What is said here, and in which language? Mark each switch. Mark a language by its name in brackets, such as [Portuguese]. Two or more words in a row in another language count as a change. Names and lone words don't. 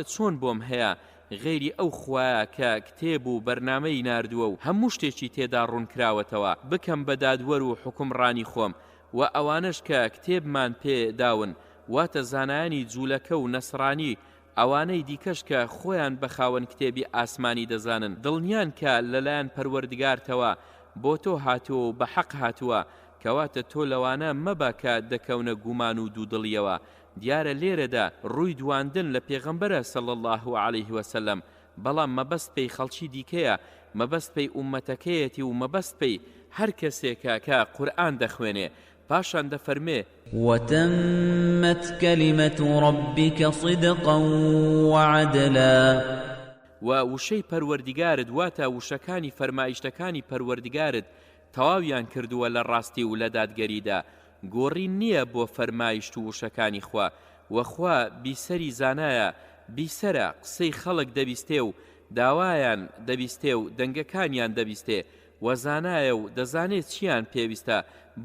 [Central Kurdish] چۆن بۆم هەیە غێری ئەو خوایە کە کتێب و بەرنامەی ناردووە و هەموو شتێکی تێدا ڕوون کراوەتەوە بکەم بە دادوەر و حکمڕانی خۆم و ئەوانش کە کتێبمان پێ داون واتە زانایانی جوولەکە و نەسڕانی ئەوانەی دیکەش کە خۆیان بە خاوەن کتێبی ئاسمانی دەزانن دڵنیان کە لەلایەن پەروەردگارتەوە بۆ تۆ هاتووە و بە حەق هاتووە کەواتە تۆ لەوانە مەبە کە دەکەونە گومان و دوودڵیەوە. دیارە لێرەدا ڕووی دواندن لە پێغەمبەرە [Arabic] صلی الله عليه وسلم [Central Kurdish] بەڵام مەبەست پێی خەڵکی دیکەیە مەبەست پێی ئومەتەکەیەتی و مەبەست پێی هەر کەسێکە کە قورئان دەخوێنێ. پاشان دەفەرمێ [Arabic] وتمت كلمة ربك صدقا وعدلا [Central Kurdish] و وشەی پەروەردگارت واتە وشەکانی فەرمایشتەکانی پەروەردگارت تەواویان کردووە لە ڕاستی و لە دادگەریدا گۆڕی نییە بۆ فەرمایشت و وشەکانی خوا وەخوا بیسەری زانایە بیسەرە قسەی خەڵک دەبیستێ و داوایان دەبیستێ و دەنگەکانیان دەبیستێ وەزانایە و دەزانێت چیان پێویستە بۆ